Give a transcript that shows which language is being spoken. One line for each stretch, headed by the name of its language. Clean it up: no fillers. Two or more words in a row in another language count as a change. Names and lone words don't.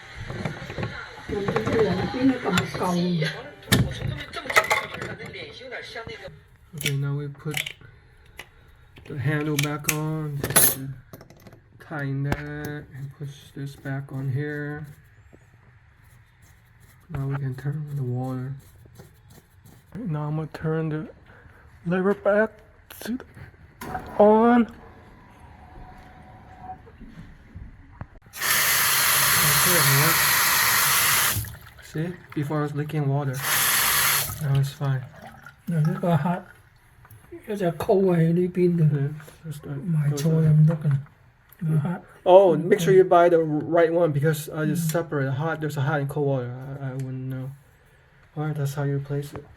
Cantonese: 邊個咁舊？
English: Okay, now we put the handle back on. Just tighten that and push this back on here. Now we can turn on the water. Now I'm gonna turn the lever back to on. Okay, it works. See, before I was leaking water. Now it's fine.
Cantonese: 嗱呢個黑一隻箍喺呢邊嘅，
English: Yeah, just,
Cantonese: 買錯就唔得㗎。呢個黑。
English: Oh, make sure you buy the right one because I just separate hot. There's a hot and cold water. I wouldn't know. Alright, that's how you replace it.